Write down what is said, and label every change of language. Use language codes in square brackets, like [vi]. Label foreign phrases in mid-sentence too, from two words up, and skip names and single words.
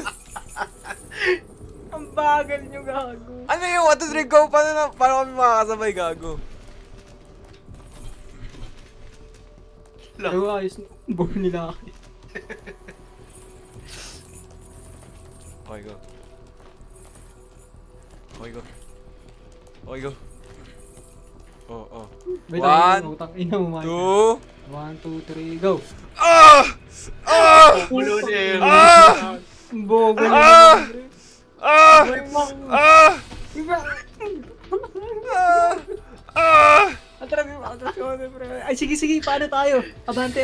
[tl] Ang bagal nyo gago. Ano yung 1, 2, 3, go? Paano kami makakasabay, gago? Pero ayos na. Bobo nila ako. [en] Okay, go. Okay, go. Okay, go. Oh. Wait, One, [tl] utang ina mo, Michael. [en] 2. 1, 2, 3, go! Ah! Ah! [tl] Bulo na eh. Ah! Bobo na Ah! naman, pre. Ah! Ah! Iba! Ah! Ah! Atras ko, pre. Ay, sige, paano tayo? Abante.